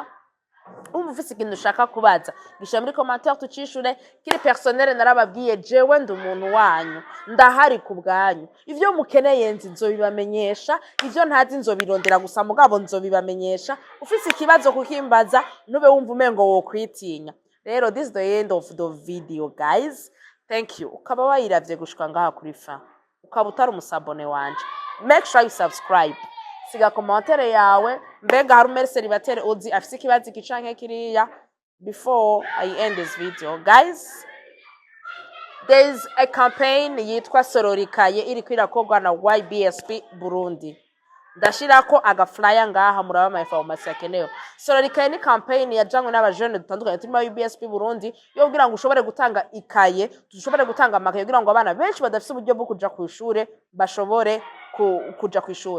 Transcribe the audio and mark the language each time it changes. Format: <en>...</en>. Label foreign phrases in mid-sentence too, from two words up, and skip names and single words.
<rn>Ufise ikintu ushaka kubaza gisha muri commentaire tucishure. Kiri personnel narababwiye jewe ndi umuntu wanyu, ndahari ku bwanyu. Ivyo mukeneye nzobibamenyesha, ivyo ntazi nzobirondera gusa mugabo nzobibamenyesha. Ufise ikibazo kukimbaza nube wumva umengo wo kwitinya.</rn> <en>Rero this is the end of the video guys. Thank you.</en> <rn>Ukaba wayiravye gushika ngaha kuri fa, ukaba utari umusabone wanje,</rn> <en>make sure you subscribe,</en> <rn>siga commentaire yawe. Mbega hari umere celibateri uzi afise ikibazo kicanke kiriya</rn> <en>before I end this video guys. There is a campaign</en> <rn>yitwa Sororikaye iri kwirakorwa na YBSP Burundi. Ndashirako aga flyer ngaha muraba ama information yakenewe. Sororikaye ni campaign yajanywe n'abajene dutandukanye turimo YBSP Burundi yo kugira ngo ushobore gutanga ikaye, dushobore gutanga amakaye kugira ngo abana benshi badafite uburyo bwo kuja ku ishure bashobore kuja ku ishure.</rn>